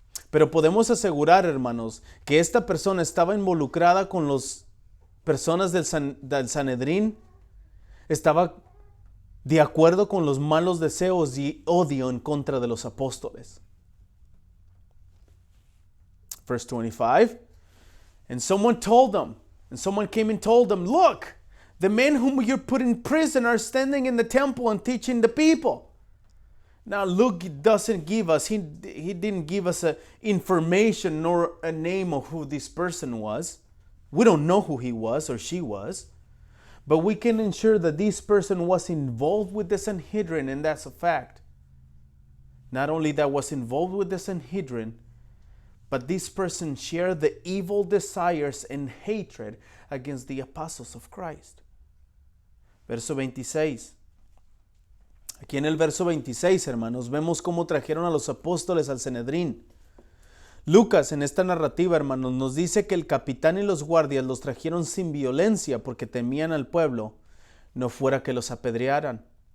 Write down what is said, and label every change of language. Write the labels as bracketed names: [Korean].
[Spanish] Pero podemos asegurar, hermanos, que esta persona estaba involucrada con las personas del Sanedrín, estaba de acuerdo con los malos deseos y odio en contra de los apóstoles. [English] Verse 25, and someone came and told them, look, the men whom you put in prison are standing in the temple and teaching the people. Now Luke doesn't give us, he didn't give us information nor a name of who this person was. We don't know who he was or she was. But we can ensure that this person was involved with the Sanhedrin, and that's a fact. Not only that was involved with the Sanhedrin, but this person shared the evil desires and hatred against the apostles of Christ. [Spanish] Verso 26. Aquí en el verso 26, hermanos, vemos cómo trajeron a los apóstoles al Sanedrín. Lucas, en esta narrativa, hermanos, nos dice que el capitán y los guardias los trajeron sin violencia porque temían al pueblo, no fuera que los apedrearan.